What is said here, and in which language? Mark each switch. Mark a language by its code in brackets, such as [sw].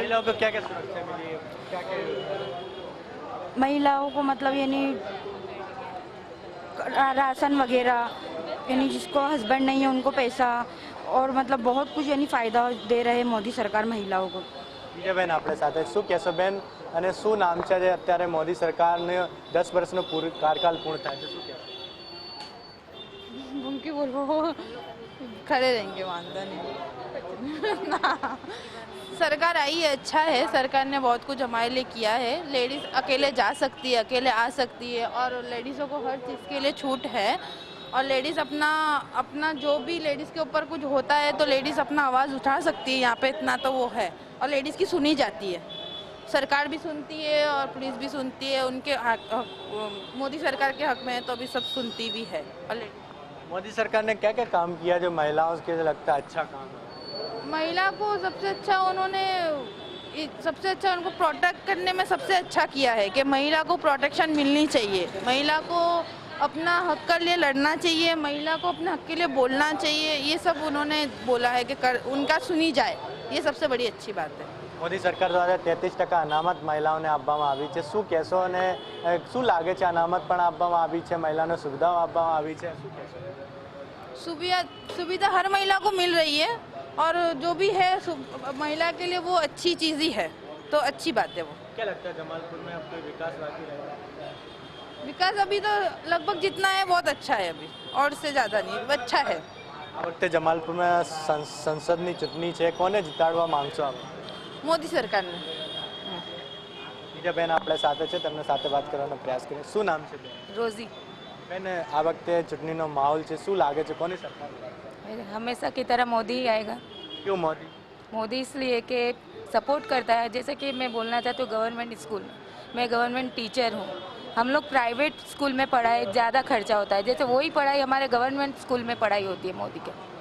[hi] महिलाओं को क्या क्या सुरक्षा मिली है? क्या क्या महिलाओं को मतलब यानी राशन वगैरह, यानी जिसको हस्बैंड नहीं है उनको पैसा और मतलब बहुत कुछ यानी फ़ायदा दे रहे हैं मोदी सरकार महिलाओं को. [gu] બીજા બેન આપણે સાથે શું કહેશો બેન? અને શું નામ છે જે અત્યારે મોદી સરકારને 10 વર્ષનો કાર્યકાળ પૂર્ણ થાય છે, શું કહેશો? [hi] उनकी बोलो खड़े रहेंगे, वादा नहीं. सरकार आई है, अच्छा है. सरकार ने बहुत कुछ हमारे लिए किया है. लेडीज़ अकेले जा सकती है, अकेले आ सकती है और लेडीज़ों को हर चीज़ के लिए छूट है. और लेडीज़ अपना जो भी लेडीज़ के ऊपर कुछ होता है तो लेडीज़ अपना आवाज़ उठा सकती है. यहाँ पे इतना तो वो है और लेडीज़ की सुनी जाती है. सरकार भी सुनती है और पुलिस भी सुनती है. उनके मोदी सरकार के हक में है तो अभी सब सुनती भी है. और मोदी सरकार ने क्या क्या काम किया जो महिलाओं के लिए लगता है अच्छा काम है? महिला को सबसे अच्छा उनको प्रोटेक्ट करने में सबसे अच्छा किया है कि महिला को प्रोटेक्शन मिलनी चाहिए, महिला को अपना हक के लिए लड़ना चाहिए, महिला को अपने हक के लिए बोलना चाहिए. ये सब उन्होंने बोला है कि उनका सुनी जाए. ये सबसे बड़ी अच्छी बात है. [gu] મોદી સરકાર દ્વારા 33% અનામત મહિલાઓને આપવામાં આવી છે, શું કહેશો? અને શું લાગે છે અનામત પણ આપવામાં આવી છે, મહિલાઓને સુવિધાઓ આપવામાં આવી છે, શું કહેશો? [hi] सुविधा हर महिला को मिल रही है और जो भी है महिला के लिए वो अच्छी चीज़ ही है, तो अच्छी बात है वो. क्या लगता है जमालपुर में अब कोई विकास बाकी रहेगा? विकास अभी तो लगभग जितना है बहुत अच्छा है अभी, और से ज़्यादा नहीं, अच्छा है. [gu] આ વખતે જમાલપુરમાં સંસદની ચૂંટણી છે, કોને જીતાડવા માંગશો આપ? [hi] मोदी सरकार ने. [gu] બીજા બેન આપણા સાથે છે, તેમની સાથે વાત કરવાનો પ્રયાસ કરીએ. શું નામ છે બેન? [hi] रोजी. [gu] બેન આ વખતે ચૂંટણીનો માહોલ છે, શું લાગે છે કોની સરકાર? [hi] हमेशा की तरह मोदी ही आएगा. क्यों मोदी? मोदी इसलिए कि सपोर्ट करता है. जैसे कि मैं बोलना चाहती हूँ गवर्नमेंट स्कूल में, मैं गवर्नमेंट टीचर हूँ. हम लोग प्राइवेट स्कूल में पढ़ाई ज़्यादा खर्चा होता है, जैसे वही पढ़ाई हमारे गवर्नमेंट स्कूल में पढ़ाई होती है मोदी के.